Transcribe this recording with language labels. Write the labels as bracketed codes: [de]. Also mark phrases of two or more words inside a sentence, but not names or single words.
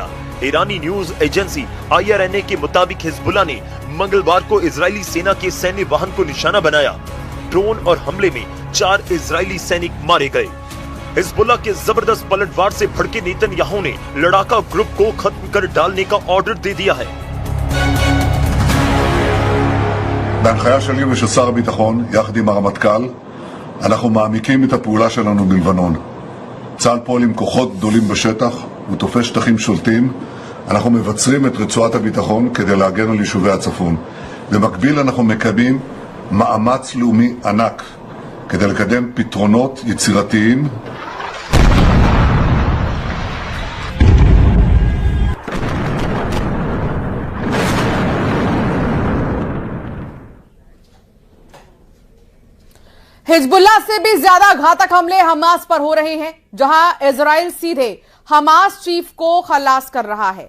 [hi] ईरानी [en] news agency [hi] IRNA के मुताबिक हिजबुल्ला ने मंगलवार को इजरायली सेना के सैन्य वाहन को निशाना बनाया। ड्रोन और हमले में 4 इजरायली सैनिक मारे गए। हिजबुल्ला के जबरदस्त पलटवार से भड़के नेतन्याहू ने लड़ाका ग्रुप को खत्म कर डालने का ऑर्डर दे दिया है। [he] בהנחיה שלי ושל שר הביטחון, יחד עם הרמטכ"ל, אנחנו מעמיקים את הפעולה שלנו בלבנון. צה"ל פועל עם כוחות גדולים בשטח ותופס שטחים שולטים. אנחנו מבצרים את רצועת הביטחון כדי להגן על יישובי הצפון. במקביל אנחנו מקיימים מאמץ לאומי ענק כדי לקדם פתרונות יצירתיים [hi] हिजबुल्लाह से भी ज्यादा घातक हमले हमास पर हो रहे हैं, जहां इजराइल सीधे हमास चीफ को खलास कर रहा है।